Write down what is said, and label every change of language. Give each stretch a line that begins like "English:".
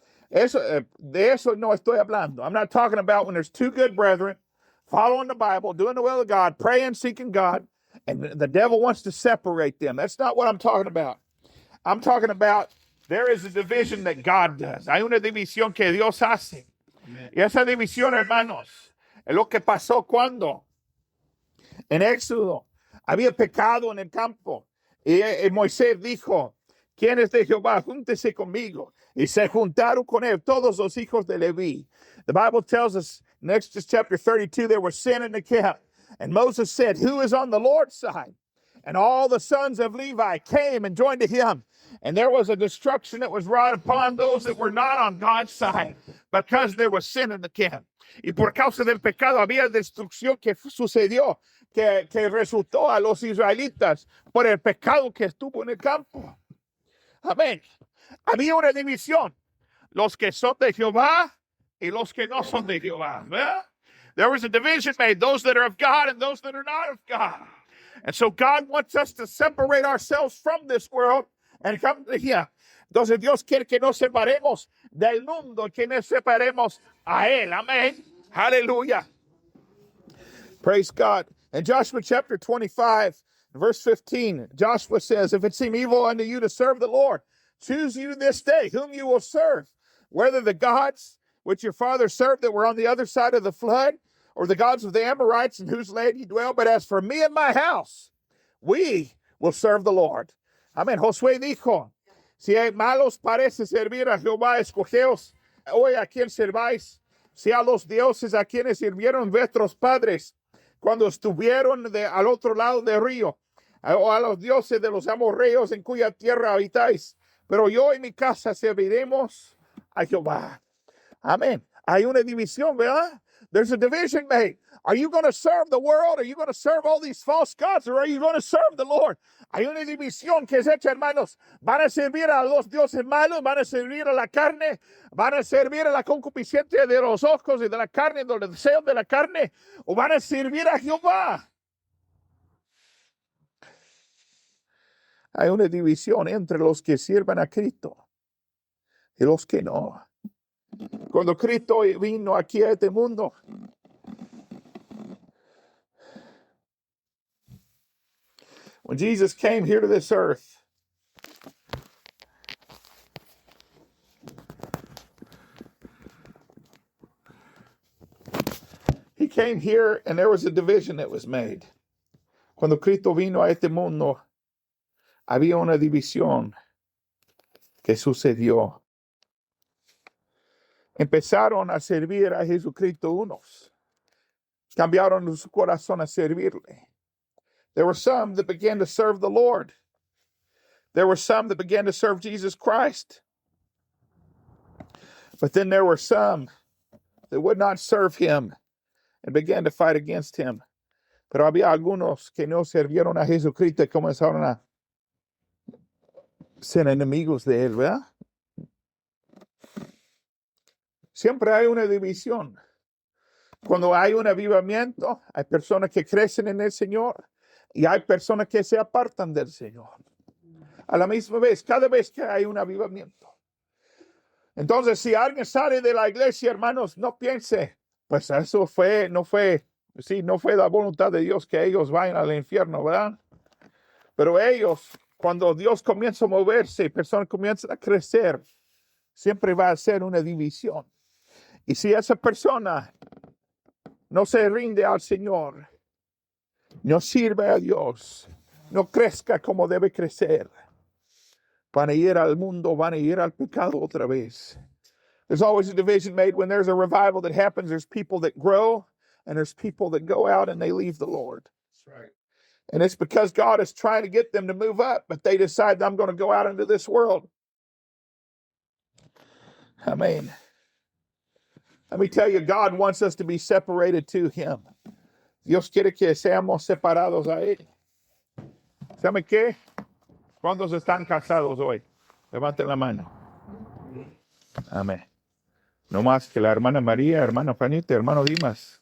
Spanish: De eso no estoy hablando.
English: I'm not talking about when there's two good brethren following the Bible, doing the will of God, praying, seeking God, and the devil wants to separate them. That's not what I'm talking about. I'm talking about there is a division that God does.
Spanish: Hay una división que Dios hace.
English: Amen.
Spanish: Y esa división, hermanos, es lo que pasó cuando en Éxodo había pecado en el campo. Y Moisés dijo, ¿quién es de Jehová? Júntese conmigo. Y se juntaron con él todos los hijos de Leví.
English: The Bible tells us in Exodus chapter 32, there was sin in the camp. And Moses said, who is on the Lord's side? And all the sons of Levi came and joined to him. And there was a destruction that was brought upon those that were not on God's side because there was sin in the camp.
Spanish: Y por causa del pecado había destrucción que sucedió, que resultó a los israelitas por el pecado que estuvo en el campo. Amén. Había una división. Los que son de Jehová y los que no son de Jehová. ¿Verdad?
English: There was a division made, those that are of God and those that are not of God. And so God wants us to separate ourselves from this world and come to Him.
Spanish: Entonces Dios quiere que nos separemos del mundo, que nos separemos a Él.
English: Amén. Hallelujah. Praise God. In Joshua chapter 25, verse 15, Joshua says, if it seem evil unto you to serve the Lord, choose you this day whom you will serve, whether the gods which your fathers served that were on the other side of the flood, or the gods of the Amorites in whose land ye dwell. But as for me and my house, we will serve the Lord.
Spanish: Amén. Josué dijo, si hay malos parece servir a Jehová, escogeos hoy a quien serváis, si a los dioses a quienes sirvieron vuestros padres cuando estuvieron al otro lado del río, o a los dioses de los amorreos en cuya tierra habitáis. Pero yo y mi casa serviremos a Jehová. Amén. Hay una división, ¿verdad?
English: There's a division made. Are you going to serve the world? Are you going to serve all these false gods? Or are you going to serve the Lord?
Spanish: Hay una división que es hecha, hermanos. ¿Van a servir a los dioses malos? ¿Van a servir a la carne? ¿Van a servir a la concupiscencia de los ojos y de la carne, de los deseos de la carne? ¿O van a servir a Jehová? Hay una división entre los que sirven a Cristo y los que no. Cuando Cristo vino aquí a este mundo,
English: when Jesus came here to this earth, He came here and there was a division that was made.
Spanish: Cuando Cristo vino a este mundo, había una división que sucedió. Empezaron a servir a Jesucristo unos. Cambiaron su corazón a servirle.
English: There were some that began to serve the Lord. There were some that began to serve Jesus Christ. But then there were some that would not serve him and began to fight against him.
Spanish: Pero había algunos que no sirvieron a Jesucristo y comenzaron a ser enemigos de él, ¿verdad? Siempre hay una división. Cuando hay un avivamiento, hay personas que crecen en el Señor y hay personas que se apartan del Señor. A la misma vez, cada vez que hay un avivamiento. Entonces, si alguien sale de la iglesia, hermanos, no piense, pues eso no fue la voluntad de Dios que ellos vayan al infierno, ¿verdad? Pero ellos, cuando Dios comienza a moverse y personas comienzan a crecer, siempre va a ser una división. Y si esa persona no se rinde al Señor, no sirve a Dios, no crezca como debe crecer, van a ir al mundo, van a ir al pecado otra vez.
English: There's always a division made when there's a revival that happens. There's people that grow and there's people that go out and they leave the Lord. That's right. And it's because God is trying to get them to move up, but they decide, I'm going to go out into this world. Amen. Let me tell you, God wants us to be separated to him.
Spanish: Dios quiere que seamos separados a él. ¿Saben qué? ¿Cuántos están casados hoy? Levanten la mano. Amén. No más que la hermana María, hermana Panita, hermano Dimas.